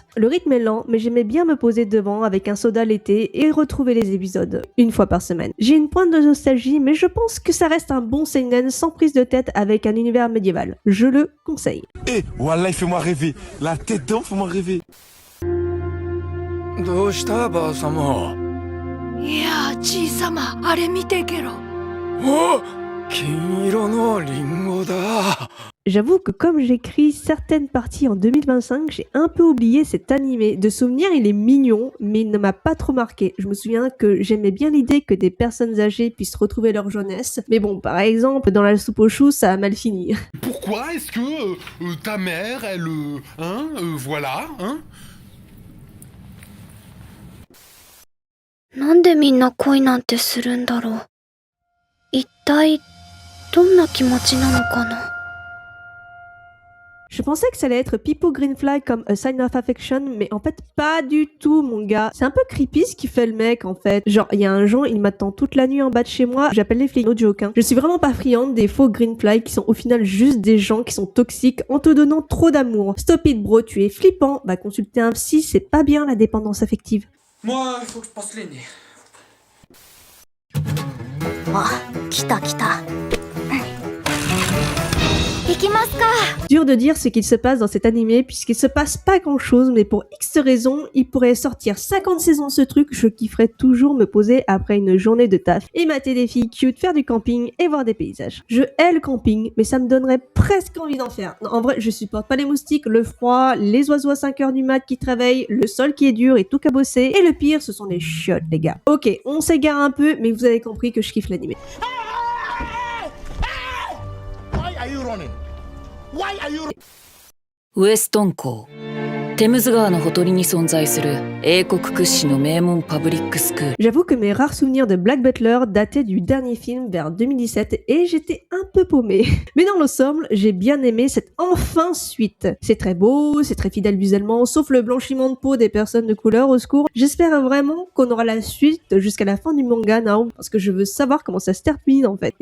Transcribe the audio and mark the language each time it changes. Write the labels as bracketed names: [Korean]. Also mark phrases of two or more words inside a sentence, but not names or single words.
[French] Le rythme est lent mais j'aimais bien me poser devant avec un soda l'été et retrouver les épisodes une fois par semaine. J'ai une pointe de nostalgie mais je pense que ça reste un bon seinen sans prise de tête avec un univers médiéval. Je le conseille. Eh, Wallah, fais-moi rêver. La tête d'homme, fais-moi rêver. [Japanese] どうしたばあさま。いや、じいさま、あれ見てけろ。お、金色のリンゴだ。 [French] J'avoue que comme j'écris certaines parties en 2025, j'ai un peu oublié cet animé. De souvenir, il est mignon, mais il ne m'a pas trop marqué. Je me souviens que j'aimais bien l'idée que des personnes âgées puissent retrouver leur jeunesse. Mais bon, par exemple, dans la soupe aux choux, ça a mal fini. Pourquoi est-ce que ta mère, elle... voilà, hein [Japanese] なんでみんな恋なんてするんだろう。一体どんな気持ちなのかな。 [French] Je pensais que ça allait être Pipo Greenfly comme A Sign of Affection, mais en fait pas du tout mon gars. C'est un peu creepy ce qu'il fait le mec en fait. Genre il y a un jour il m'attend toute la nuit en bas de chez moi, j'appelle les flics, [English] no joke [French] hein. Je suis vraiment pas friande des faux Greenfly qui sont au final juste des gens qui sont toxiques en te donnant trop d'amour. [English] Stop it bro, [French] tu es flippant, va consulter un psy, c'est pas bien la dépendance affective. Moi, il faut que je passe les nez. [Japanese] あ、来た来た。 [French] Dur de dire ce qu'il se passe dans cet animé puisqu'il se passe pas grand chose, mais pour X raisons, il pourrait sortir 50 saisons de ce truc, je kifferais toujours me poser après une journée de taf et mater des filles cute, faire du camping et voir des paysages. Je hais le camping, mais ça me donnerait presque envie d'en faire. Non, en vrai, je supporte pas les moustiques, le froid, les oiseaux à 5h du mat qui te réveillent, le sol qui est dur et tout cabossé, et le pire, ce sont les chiottes, les gars. Ok, on s'égare un peu, mais vous avez compris que je kiffe l'animé. [Japanese] Weston 校テムズ川のほとりに存在する英国屈指の名門パブリックスクール。 [French] J'avoue que mes rares souvenirs de Black Butler dataient du dernier film vers 2017 et j'étais un peu paumée. Mais dans l'ensemble, j'ai bien aimé cette enfin suite. C'est très beau, c'est très fidèle visuellement, sauf le blanchiment de peau des personnes de couleur, au secours. J'espère vraiment qu'on aura la suite jusqu'à la fin du manga now, parce que je veux savoir comment ça se termine en fait.